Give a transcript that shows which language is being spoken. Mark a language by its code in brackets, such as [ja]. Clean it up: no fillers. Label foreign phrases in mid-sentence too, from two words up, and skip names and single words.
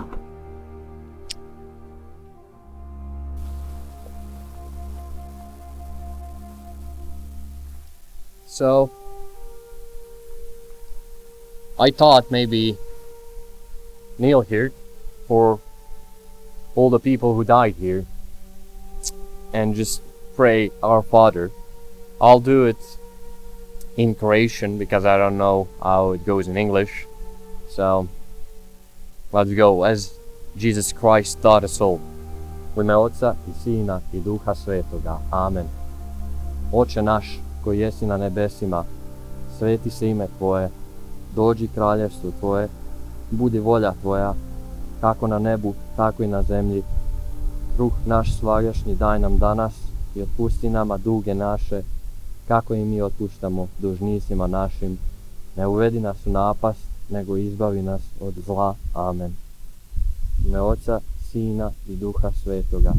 [en] So I thought maybe kneel here for all the people who died here and just pray Our Father. I'll do it in Croatian because I don't know how it goes in English. So let's go as Jesus Christ taught us all. [hr] U ime Oca i Sina i Duha Svetoga. Amen. Oče naš koji jesi na nebesima, sveti se ime Tvoje, dođi kraljevstvo Tvoje, budi volja Tvoja, kako na nebu, tako i na zemlji. Kruh naš svagdašnji daj nam danas i otpusti nama duge naše, kako i mi otpuštamo dužnicima našim. Ne uvedi nas u napast, nego izbavi nas od zla. Amen. U ime Oca, Sina i Duha Svetoga.